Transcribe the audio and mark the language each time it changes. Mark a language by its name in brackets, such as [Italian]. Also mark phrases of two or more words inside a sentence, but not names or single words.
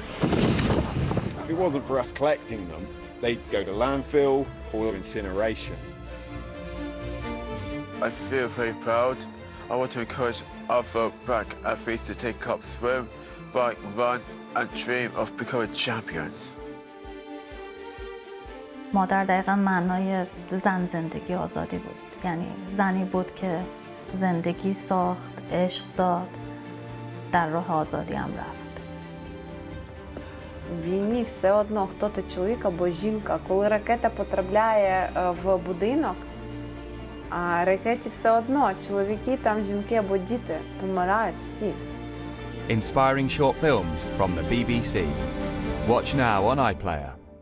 [English] If it wasn't for us collecting them, they'd go to landfill or incineration. I feel very proud. I want to encourage other black athletes to take up swim, bike, run and dream of becoming champions. [Persian] مادر دقیقا معنای زندگی آزادی بود. یعنی زنی بود که زندگی ساخت، عشق داد، در راه آزادی هم رفت. [Ukrainian] В війні все одно, хто ти чоловік або жінка. Коли ракета потрапляє в будинок, а ракеті все одно, чоловіки, там жінки або діти помирають всі. [English] Inspiring short films from the BBC. Watch now on iPlayer.